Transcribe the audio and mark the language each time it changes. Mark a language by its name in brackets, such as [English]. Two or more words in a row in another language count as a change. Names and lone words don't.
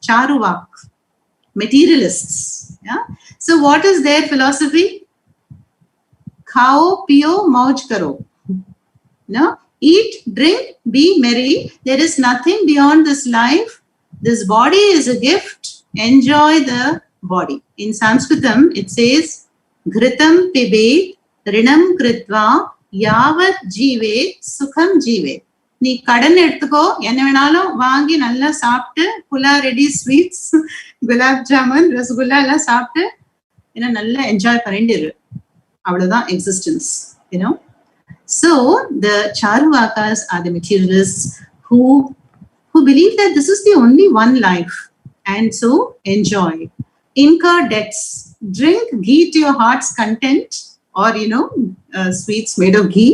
[English] Charuvak, materialists. So what is their philosophy? [Hindi] खाओ, पियो, मौज करो. [English] Eat, drink, be merry. There is nothing beyond this life. This body is a gift. Enjoy the body. In Sanskritam, it says, [Sanskrit] घृतं पिबेत्, ऋणं कृत्वा, यावत् जीवे, सुखं जीवे. [Tamil] நீ கடன் எடுத்துக்கோ, என்ன வேணாலும் வாங்கி நல்லா சாப்பிட்டு புலா ரெடி ஸ்வீட்ஸ் குலாப் ஜாமுன் ரசகுல்லா எல்லாம் சாப்பிட்டு நல்லா என்ஜாய் பண்ணிட்டு இரு. அவ்வளவுதான் எக்ஸிஸ்டன்ஸ். [English] So the Charuvakas are the materialists who believe that this is the only one life, and so enjoy. Incur debts, drink ghee to your heart's content, or sweets made of ghee.